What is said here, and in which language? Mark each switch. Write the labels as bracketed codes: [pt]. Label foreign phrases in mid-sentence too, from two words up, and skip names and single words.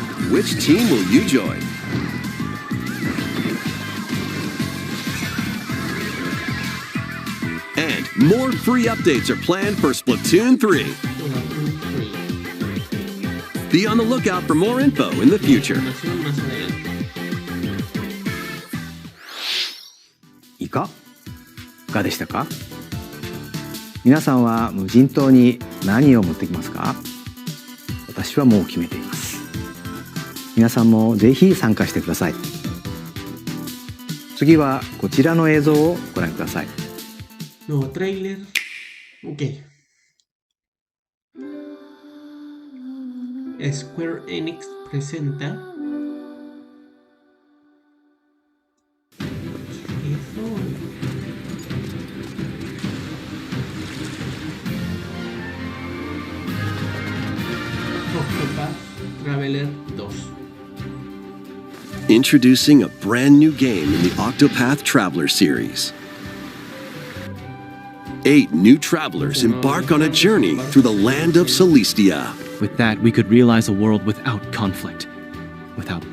[en] Which team will you join? And more free updates are planned for Splatoon 3. Be on the lookout for more info in the future. [ja] いかがでしたか？皆さんは無人島に何を持ってきますか？私はもう決めています。皆さんもぜひ参加してください。次はこちらの映像をご覧ください。 [es] Nuevo trailer. Ok. Square Enix presenta. Octopath Traveler 2. [en] Introducing a brand new game in the Octopath Traveler series. 8 new travelers embark on a journey through the land of Celestia. With that, we could realize a world without conflict, without bloodshed.